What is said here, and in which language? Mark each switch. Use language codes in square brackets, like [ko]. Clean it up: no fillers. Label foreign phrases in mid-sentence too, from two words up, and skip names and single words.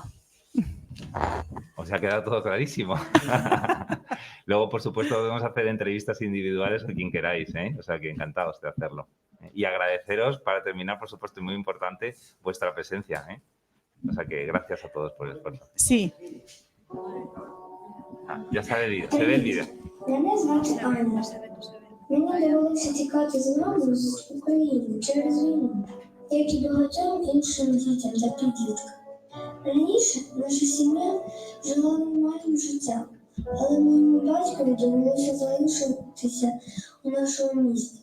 [es] O sea, queda todo clarísimo. Luego, por supuesto, podemos hacer entrevistas individuales a quien queráis, ¿eh? O sea, que encantados de hacerlo. Y agradeceros, para terminar, por supuesto, y muy importante, vuestra presencia, ¿eh? O sea, que gracias a todos por el esfuerzo. Sí. Ya se ve el vídeo. [uk] Мене звати Анна. Мені довелося тікати з мамою з України через війну, як і багатьом іншим дітям та підліткам. Раніше наша сім'я жила нормальним життям, але моєму батькові довелося залишитися у нашому місті.